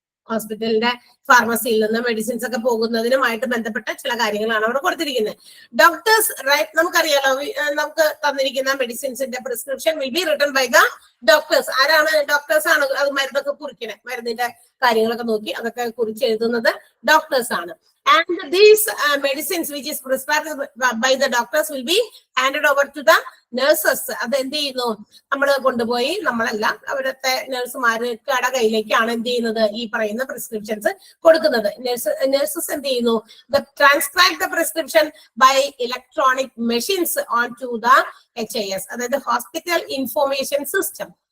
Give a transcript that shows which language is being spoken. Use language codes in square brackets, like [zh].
[ml] ഹോസ്പിറ്റലിന്റെ ഫാർമസിയിൽ നിന്ന് മെഡിസിൻസ് ഒക്കെ പോകുന്നതിനുമായിട്ട് ബന്ധപ്പെട്ട ചില കാര്യങ്ങളാണ് അവിടെ കൊടുത്തിരിക്കുന്നത്. [en] doctors right, [ml] നമുക്കറിയാലോ നമുക്ക് തന്നിരിക്കുന്ന മെഡിസിൻസിന്റെ [en] Prescription will be written by the doctors. [ml] ആരാണ്? ഡോക്ടേഴ്സ് ആണ് അത് മരുന്നൊക്കെ കുറിക്കണേ, മരുന്നിന്റെ കാര്യങ്ങളൊക്കെ നോക്കി അതൊക്കെ കുറിച്ച് എഴുതുന്നത് ഡോക്ടേഴ്സ് ആണ്. [en] And these medicines which is prescribed by the doctors will be handed over to the nurses. [ml] അത് എന്ത് ചെയ്യുന്നു? നമ്മൾ കൊണ്ടുപോയി, നമ്മളല്ല, അവിടുത്തെ നഴ്സുമാരുടെ കയ്യിലേക്കാണ് എന്ത് ചെയ്യുന്നത്? ഈ പറയുന്ന പ്രിസ്ക്രിപ്ഷൻസ് കൊടുക്കുന്നത്. നഴ്സസ് എന്ത് ചെയ്യുന്നു? [en] Transcribe the prescription by electronic machines on to the HIS, അതായത് hospital information system.